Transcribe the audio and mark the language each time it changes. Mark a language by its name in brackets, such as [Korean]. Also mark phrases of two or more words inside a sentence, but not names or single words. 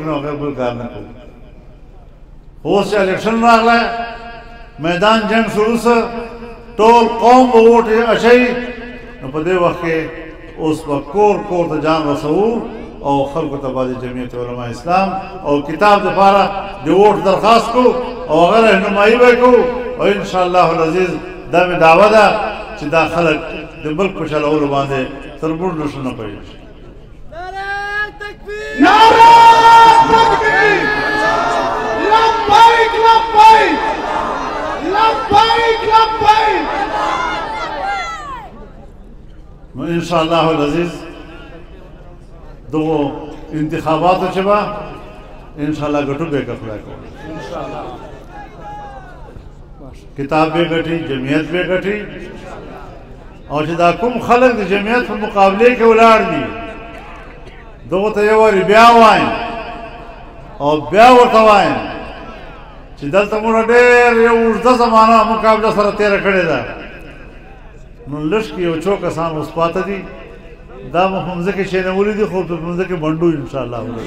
[Pashto] نه بغیر بل کار نه کوو اوس چې الیکشن راغلی میدان جنگ شروع څه ټول قوم به ووټ اچوي نو په دې وخت کې اوس به کور کور ته جان رسوو او خلکو ته به د جمعیت علما اسلام او کتاب دپاره د ووټ درخواست کوو او هغه رهنمایي به یې کوو او [Arabic] انشاءالله العزیز [Pashto] دا مې دعوه ده چې دا خلک د ملک په چلولو باندې تر موږ نشو نه پوهېږي [Urdu] نعرہ تکبیر [Arabic] لبیک لبیک لبیک لبیک [Pashto] نو [Arabic] انشاءالله العزیز [Pashto] دغو انتخاباتو چې به انشاءالله ګټو به که خدای کولی کتاب به ګټي جمعیت به ګټي او چې دا کوم خلک د جمعیت په مقابلې کې ولاړ دي دغو ته یو وارې بیا وایم او بیا ورته وایم چې دلته موږ ډېر یو اوږده زمانه مقابله سره تېره کړې ده نو لږ کې یو څو کسان اوس پاته دي دا مو په مځکې شینولي دي خو په مځکې منډو انشاءالله